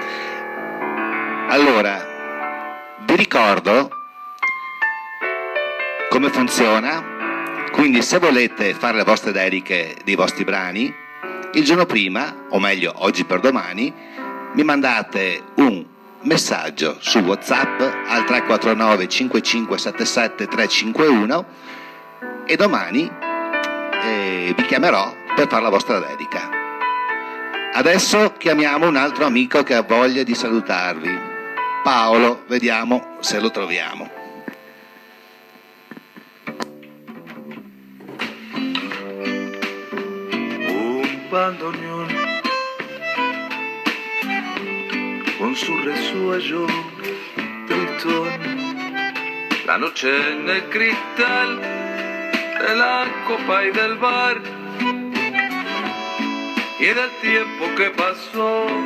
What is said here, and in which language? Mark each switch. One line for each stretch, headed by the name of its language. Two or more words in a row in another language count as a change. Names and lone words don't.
Italian: Allora, vi ricordo come funziona, quindi se volete fare le vostre dediche dei vostri brani, il giorno prima, o meglio oggi per domani, mi mandate un messaggio su WhatsApp al 349 5577 351 e domani vi chiamerò per fare la vostra dedica. Adesso chiamiamo un altro amico che ha voglia di salutarvi. Paolo, vediamo se lo troviamo.
Spanish: Un bandoneón con su resuello tristón, la noche en el cristal de la copa y del bar y del tiempo que pasó.